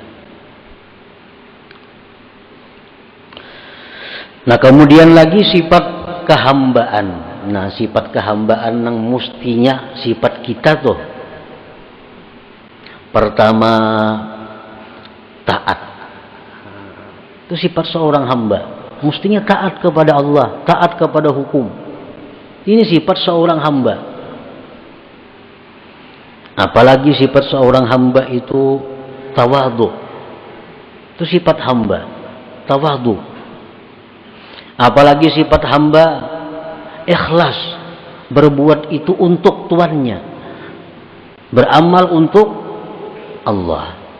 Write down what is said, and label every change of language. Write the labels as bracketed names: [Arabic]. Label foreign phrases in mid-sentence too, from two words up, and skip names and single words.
[Indonesian] Nah, kemudian lagi sifat kehambaan. [Banjar] Nah, sifat kehambaan nang mustinya sifat kita tuh. [Indonesian] Pertama, taat. Itu sifat seorang hamba. Mustinya taat kepada Allah, taat kepada hukum. Ini sifat seorang hamba. Apalagi sifat seorang hamba itu tawadhu. Itu sifat hamba, tawadhu. Apalagi sifat hamba ikhlas, berbuat itu untuk tuannya, beramal untuk Allah.